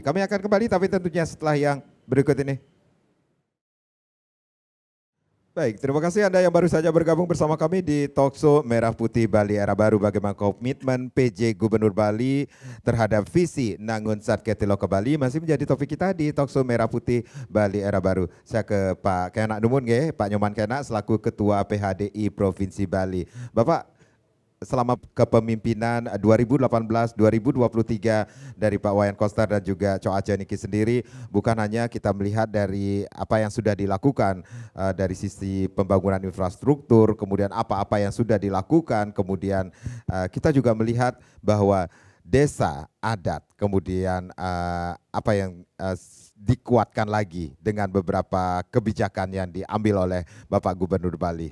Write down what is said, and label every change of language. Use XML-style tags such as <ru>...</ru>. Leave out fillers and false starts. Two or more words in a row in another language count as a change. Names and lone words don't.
<id>Kami akan kembali tapi tentunya setelah yang berikut ini. Baik, terima kasih Anda yang baru saja bergabung bersama kami di Talkshow Merah Putih Bali Era Baru. Bagaimana komitmen PJ Gubernur Bali terhadap visi Nangun Satke Tilo ke Bali masih menjadi topik kita di Talkshow Merah Putih Bali Era Baru. Saya ke Pak Kenak Numun, Pak Nyoman Kenak selaku Ketua PHDI Provinsi Bali. Bapak, selama kepemimpinan 2018-2023 dari Pak Wayan Koster dan juga Cok Aceh Niki sendiri, bukan hanya kita melihat dari apa yang sudah dilakukan dari sisi pembangunan infrastruktur, kemudian apa-apa yang sudah dilakukan, kemudian kita juga melihat bahwa desa adat, kemudian apa yang dikuatkan lagi dengan beberapa kebijakan yang diambil oleh Bapak Gubernur Bali.</id>